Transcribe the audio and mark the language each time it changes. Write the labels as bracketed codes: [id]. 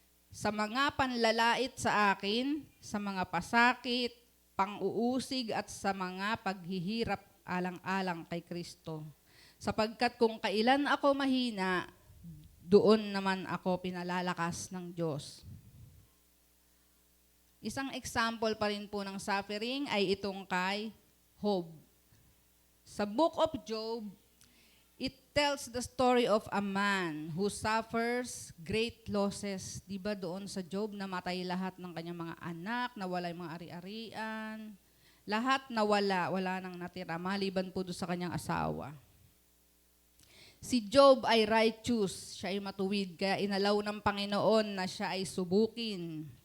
[tl] Sa mga panlalait sa akin, sa mga pasakit, pang-uusig at sa mga paghihirap alang-alang kay Kristo. Sapagkat kung kailan ako mahina, doon naman ako pinalalakas ng Diyos. Isang example pa rin po ng suffering ay itong kay Job. [en] Sa Book of Job, it tells the story of a man who suffers great losses. [tl] Diba doon sa Job, namatay lahat ng kanyang mga anak, nawala yung mga ari-arian, lahat nawala, wala nang natira, maliban po doon sa kanyang asawa. Si Job ay righteous, siya ay matuwid, kaya inalaw ng Panginoon na siya ay subukin.